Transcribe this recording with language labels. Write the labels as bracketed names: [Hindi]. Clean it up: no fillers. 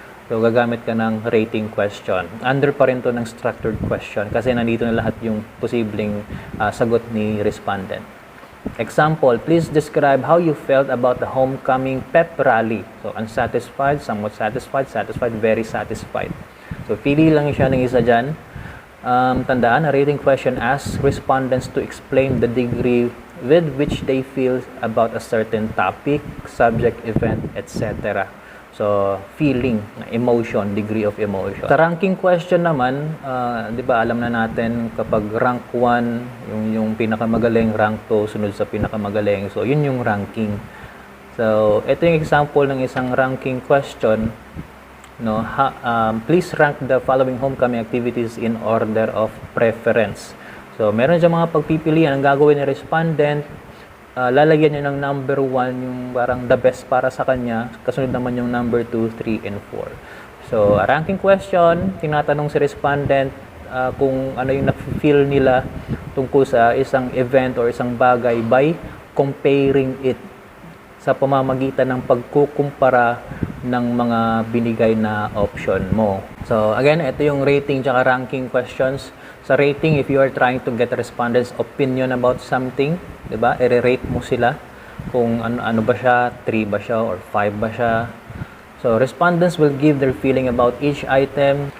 [Filipino] So, gagamit ka ng rating question. Under pa rin to ng structured question kasi nandito na lahat yung posibleng sagot ni respondent. [English] Example, please describe how you felt about the homecoming pep rally. So, unsatisfied, somewhat satisfied, satisfied, very satisfied. [Filipino] So, pili lang siya ng isa dyan. [English] Tandaan, a rating question asks respondents to explain the degree with which they feel about a certain topic, subject, event, etc. So, feeling, emotion, degree of emotion. [Filipino] Sa ranking question naman, di ba alam na natin kapag rank 1, yung pinakamagaling, rank 2, sunod sa pinakamagaling. So, yun yung ranking. So, ito yung example ng isang ranking question. [English] No, please rank the following homecoming activities in order of preference. [Filipino] So, meron dyan mga pagpipilian. Ang gagawin ng respondent, lalagyan niya ng number 1 yung parang [English] the best [Filipino] para sa kanya, kasunod naman yung number 2, 3, and 4. So, a ranking question, tinatanong si respondent kung ano yung na-feel nila tungkol sa isang event or isang bagay [English] by comparing it [Filipino] sa pamamagitan ng pagkukumpara ng mga binigay na option mo. [English] So, again, [Filipino] ito yung [English] rating tsaka ranking questions. Sa rating, if you are trying to get a respondent's opinion about something, di ba? [Filipino] I-rate mo sila kung ano ba siya, 3 ba siya, or 5 ba siya. [English] So, respondents will give their feeling about each item.